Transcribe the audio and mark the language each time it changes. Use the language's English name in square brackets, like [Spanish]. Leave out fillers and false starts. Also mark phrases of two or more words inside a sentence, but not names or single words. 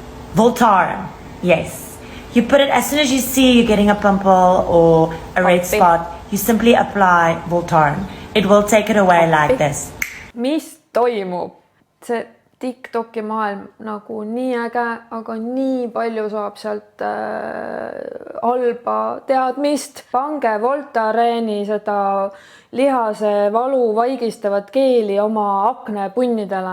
[English] Voltaren, yes. You put it as soon as you see you're getting a pimple or a red spot, you simply apply Voltaren. It will take it away like this. [Estonian] Mis toimub? See TikToki maailm nagu nii äge, aga nii palju saab sealt halba teadmist. Pange Voltareeni seda lihase valu vaigistavat keeli oma aknepunnidele.